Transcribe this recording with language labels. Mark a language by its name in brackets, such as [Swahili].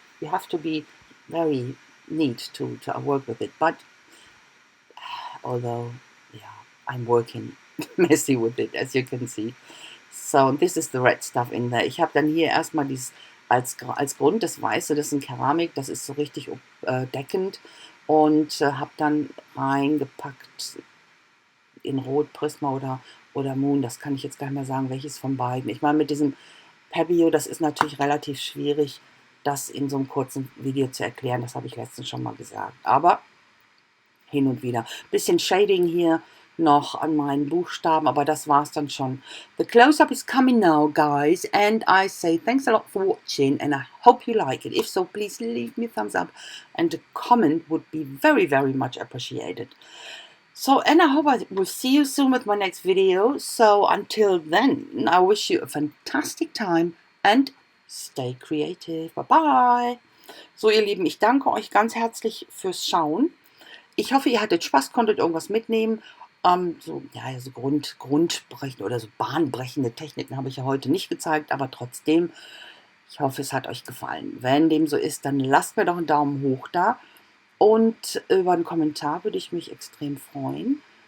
[English] You have to be very neat to work with it, but although yeah, I'm working messy with it, as you can see. So this is the red stuff in there. [German] Ich habe dann hier erstmal dieses als Grund das Weiße, das ist ein Keramik, das ist so richtig deckend, und habe dann reingepackt in Rot Prisma oder Moon, das kann ich jetzt gar nicht mehr sagen, welches von beiden. Ich meine, mit diesem Pebeo, das ist natürlich relativ schwierig, das in so einem kurzen Video zu erklären. Das habe ich letztens schon mal gesagt. Aber hin und wieder. Bisschen Shading hier noch an meinen Buchstaben, aber das war's dann schon. [English] The close-up is coming now, guys, and I say thanks a lot for watching, and I hope you like it. If so, please leave me a thumbs up, and a comment would be very, very much appreciated. So, and I hope I will see you soon with my next video. So, until then, I wish you a fantastic time and stay creative. Bye-bye. [German] So, ihr Lieben, ich danke euch ganz herzlich fürs Schauen. Ich hoffe, ihr hattet Spaß, konntet irgendwas mitnehmen. So grundbrechende oder so bahnbrechende Techniken habe ich ja heute nicht gezeigt, aber trotzdem, ich hoffe, es hat euch gefallen. Wenn dem so ist, dann lasst mir doch einen Daumen hoch da. Und über einen Kommentar würde ich mich extrem freuen.